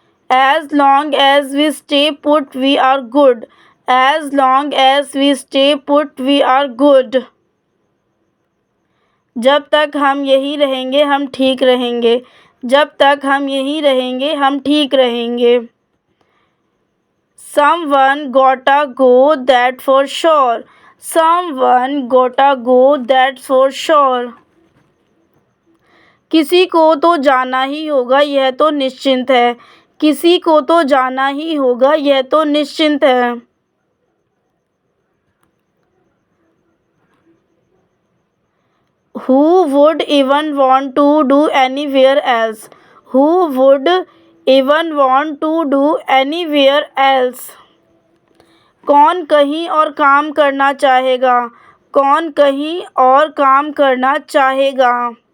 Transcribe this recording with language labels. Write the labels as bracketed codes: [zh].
[en] As long as we stay put, we are good. As long as we stay put, we are good. [hi] जब तक हम यहीं रहेंगे हम ठीक रहेंगे. जब तक हम यहीं रहेंगे हम ठीक रहेंगे. [en] Someone gotta go, that for sure. Someone gotta go, that for sure. [hi] किसी को तो जाना ही होगा यह तो निश्चिंत है. किसी को तो जाना ही होगा यह तो निश्चिंत है. [en] Who would even want to do anywhere else? Who would even want to do anywhere else? [hi] कौन कहीं और काम करना चाहेगा. कौन कहीं और काम करना चाहेगा.